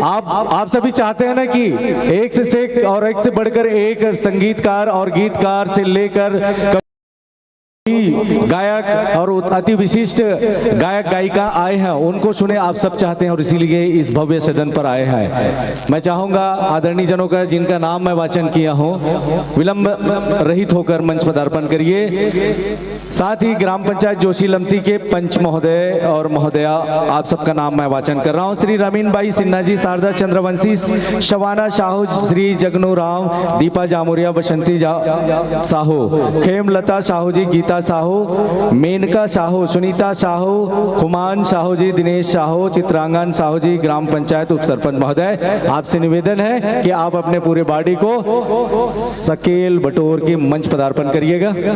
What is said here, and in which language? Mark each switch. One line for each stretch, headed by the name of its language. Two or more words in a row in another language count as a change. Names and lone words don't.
Hindi: आप सभी चाहते हैं ना कि एक से और एक से बढ़कर एक संगीतकार और गीतकार से लेकर गायक और अति विशिष्ट गायक गायिका आए हैं, उनको सुने आप सब चाहते हैं और इसीलिए इस भव्य सदन पर आए हैं। मैं चाहूंगा आदरणीय जनों का जिनका नाम मैं वाचन किया हूं, विलंब रहित होकर मंच पदार्पण करिए। साथ ही ग्राम पंचायत जोशी लमती के पंच महोदय और महोदया, आप सबका नाम मैं वाचन कर रहा हूं। श्री रमीन बाई सिन्हा जी, शारदा चंद्रवंशी, शवाना साहू, श्री जगनू राम, दीपा जामुरिया, बसंती साहू, खेमलता साहू जी, गीता साहू, मेनका साहू, सुनीता साहू, कुमान साहू जी, दिनेश साहू, चित्रांगन साहू जी, ग्राम पंचायत उप सरपंच महोदय, आपसे निवेदन है कि आप अपने पूरे बॉडी को सकेल बटोर के मंच पदार्पण करिएगा।